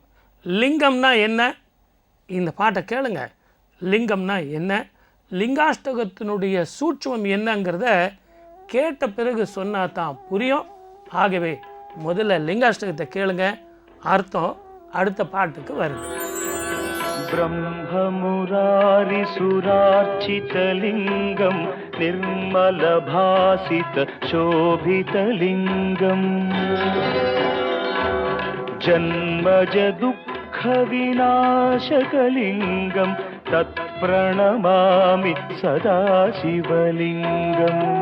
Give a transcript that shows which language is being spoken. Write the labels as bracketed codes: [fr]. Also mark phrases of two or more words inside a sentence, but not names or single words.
[ta] லிங்கம்னா என்ன? இந்த பாட்டை கேளுங்க. லிங்கம்னா என்ன, லிங்காஷ்டகத்தினுடைய சூட்சுமம் என்னங்கிறத கேட்ட பிறகு சொன்னா தான் புரியும். ஆகவே முதல்ல லிங்காஷ்டகத்தை கேளுங்க, அர்த்தம் அடுத்த பாட்டுக்கு வருது. [sa] ब्रह्ममुरारि सुरार्चितलिङ्गं निर्मलभासित शोभितलिङ्गम् जन्मज दुःखविनाशकलिङ्गं तत्प्रणमामि सदा शिवलिङ्गम्